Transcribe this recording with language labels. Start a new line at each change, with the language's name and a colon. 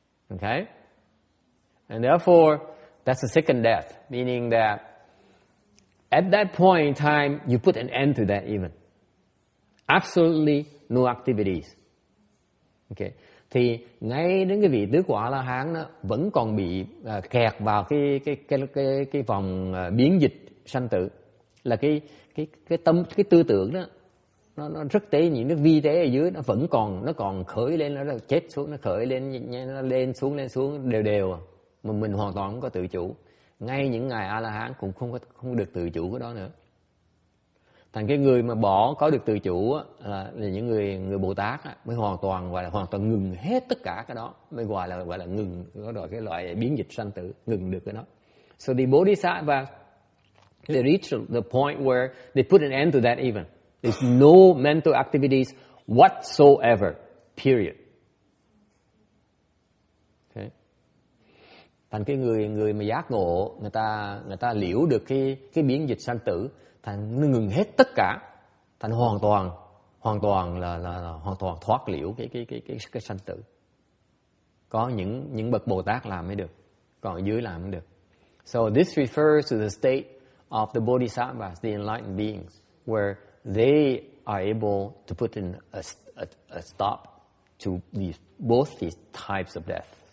English: Okay? And therefore, that's the second death, meaning that at that point in time, you put an end to that even. Absolutely no activities. Okay.
Vietnamese: Thì ngay đến cái vị tứ quả La Hán nó vẫn còn bị kẹt vào cái vòng biến dịch sanh tử, là cái tư tưởng đó nó rất tế nhị, nó vi tế ở dưới, nó còn khởi lên, nó chết xuống, nó khởi lên, nó lên xuống đều mà mình hoàn toàn không có tự chủ. Ngay những ngài A La Hán cũng không được tự chủ cái đó nữa. Thành cái người mà có được tự chủ là những người Bồ Tát mới hoàn toàn ngừng hết tất cả cái đó, mới gọi là ngừng cái loại biến dịch sanh tử, ngừng được cái đó.
English: So the Bodhisattva, they reach the point where they put an end to that even. There's no mental activities whatsoever. Period. Okay.
Vietnamese: Thành cái người mà giác ngộ, người ta liễu được cái biến dịch sanh tử, thành nó ngừng hết tất cả, thành hoàn toàn là hoàn toàn thoát liễu cái sanh tử. Có những bậc Bồ Tát làm mới được, còn ở dưới làm không được.
English: So this refers to the state of the Bodhisattvas, the enlightened beings, where they are able to put in a stop to both these types of death.